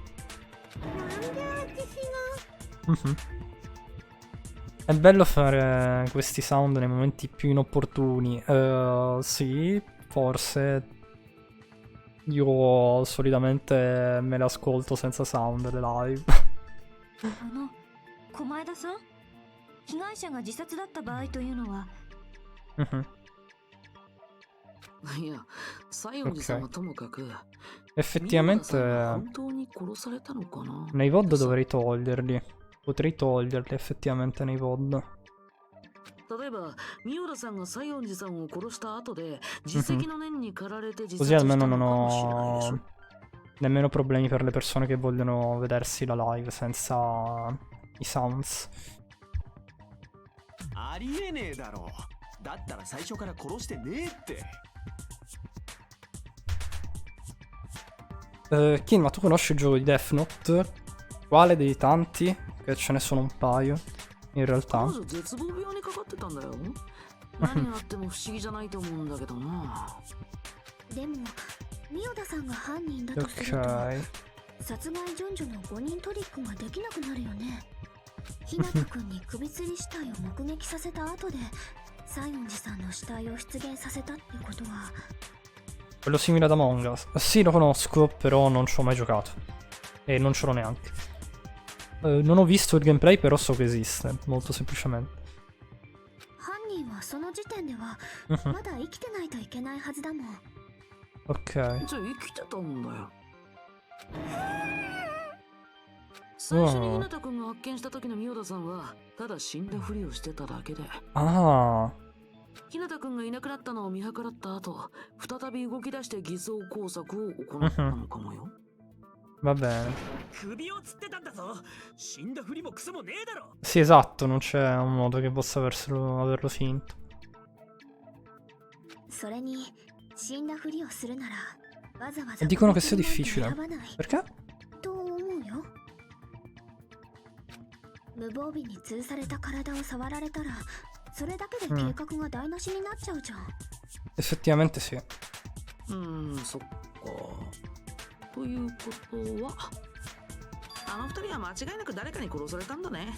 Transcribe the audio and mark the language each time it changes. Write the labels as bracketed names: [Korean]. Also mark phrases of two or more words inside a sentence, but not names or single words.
[Italian] È bello fare questi sound nei momenti più inopportuni. Sì, forse. Io solitamente me le ascolto senza sound le live. [Japanese] 狛枝さん、被害者が自殺だった場合というのは。いや、西園寺さんはともかく。 [Italian] Effettivamente nei VOD dovrei toglierli. Potrei toglierli effettivamente nei VOD. [Japanese] 例えば、ミオラさんが西園寺さんを殺した後で自責の念に駆られて自殺 [Italian] Così [Japanese] した [Italian] almeno [Japanese] の [Italian] non [Japanese] かもしれないでしょ。 [Italian] ho nemmeno problemi per le persone che vogliono vedersi la live senza i sounds. [Japanese] ありえねえだろう。だったら最初から殺してねえって。 [Italian] Kin, ma tu conosci il gioco di Death Note? Quale dei tanti? Che ce ne sono un paio, in realtà. [Japanese] 彼女絶望病にかかってたんだよ。何があっても不思議じゃないと思うんだけどな。でも、ミオダさんが犯人だとすると、殺害順序の5人トリックができなくなるよね。ひなたくんに首吊り死体を目撃させた後で、 [Italian] Quello simile ad Among Us. Sì, lo conosco, però non ci ho mai giocato. E non ce l'ho neanche. Non ho visto il gameplay, però so che esiste, molto semplicemente. Ok. [Japanese] じゃあ生きてたんだよ。最初に日向君が発見した時のミオダさんはただ死んだふりをしてただけで、 [Italian] Ah, [Japanese] 日向君がいなくなったのを見計らった後、再び動き出して偽装工作を行ったのかもよ。 [Italian] va bene. [Japanese] 首をつってたんだぞ。死んだふりもクソもねえだろ。 [Italian] Sì, esatto, non c'è un modo che possa averlo finto. [Japanese] それに死んだふりをするならわざわ [Italian] E [Japanese] ざ [Italian] dicono che sia difficile. [Japanese] 選ばない [Italian] Perché? [Japanese] と思うよ。無防備に吊るされた体を触られたらそれだけで計画が台無しになっちゃうじゃん。 [Italian] Effettivamente sì. [Japanese] そっか。ということは、あの二人は間違いなく誰かに殺されたんだね。